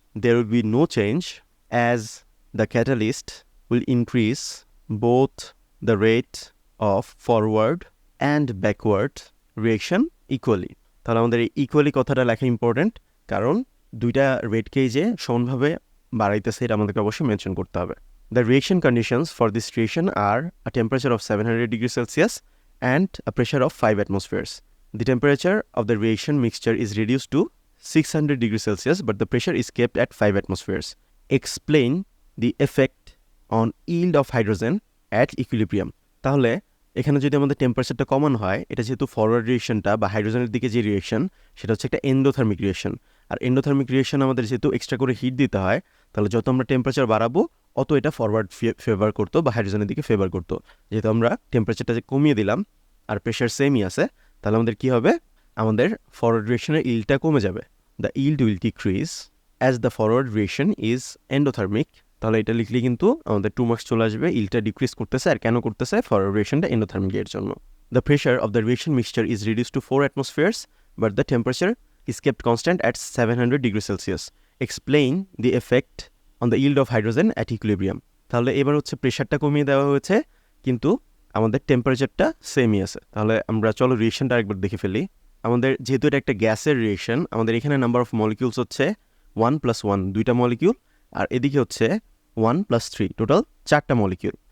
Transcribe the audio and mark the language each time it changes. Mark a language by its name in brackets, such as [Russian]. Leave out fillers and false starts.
[English] There will be no change as the catalyst will increase both the rate of forward and backward reaction equally. [Bangla] তাহলে আমাদের এই equally কথাটা লেখা important, কারণ দুইটা রেটকেই যে সমানভাবে বাড়াইতেছে এটা আমাদেরকে অবশ্যই মেনশন করতে হবে। [English] The reaction conditions for this reaction are a temperature of 700 degrees Celsius and a pressure of 5 atmospheres. The temperature of the reaction mixture is reduced to 600 degrees Celsius, but the pressure is kept at 5 atmospheres. Explain the effect on yield of hydrogen at equilibrium. [Bangla] তাহলে এখানে যদি আমাদের টেম্পারেচারটা কমানো হয়, এটা যেহেতু forward রিয়েকশনটা বা হাইড্রোজেনের দিকে যে রিয়েকশন সেটা হচ্ছে একটা এন্ডোথার্মিক রিয়েকশন, আর এন্ডোথার্মিক রিয়েকশন আমাদের যেহেতু এক্সট্রা করে হিট দিতে হয়, তাহলে যত আমরা টেম্পারেচার বাড়াবো অত এটা ফরওয়ার্ড ফেভার করতো বা হাইড্রোজেনের দিকে ফেভার করতো। যেহেতু আমরা টেম্পারেচারটা যে কমিয়ে দিলাম আর প্রেশার সেমই আছে, তাহলে আমাদের কি হবে, আমাদের ফরওয়ার্ড রিয়েকশনের ইল্ডটা কমে যাবে। [English] The yield will decrease as the forward reaction is endothermic. [Bangla] তাহলে এটা লিখলে কিন্তু আমাদের 2 মার্কস চলে আসবে। ইল্ডটা ডিক্রিজ করতেছে, আর কেন করতেছে, ফরওয়ার্ড রিয়েকশনটা এন্ডোথার্মিক এর জন্য। [English] The pressure of the reaction mixture is reduced to 4 atmospheres, but the temperature is kept constant at 700 degrees Celsius. Explain the effect on the yield of hydrogen at equilibrium. [Bangla] তাহলে এবার হচ্ছে প্রেশারটা কমিয়ে দেওয়া হয়েছে, কিন্তু আমাদের টেম্পারেচারটা সেমই আছে। তাহলে আমরা চলো রিয়েকশনটা আরেকবার দেখে ফেলি। আমাদের যেহেতু এটা একটা গ্যাসের রিয়েকশন, আমাদের এখানে নাম্বার অফ মলিকিউলস হচ্ছে 1 + 1 দুইটা মলিকিউল, আর এদিকে হচ্ছে 1 + 3 টোটাল 4টা মলিকিউল।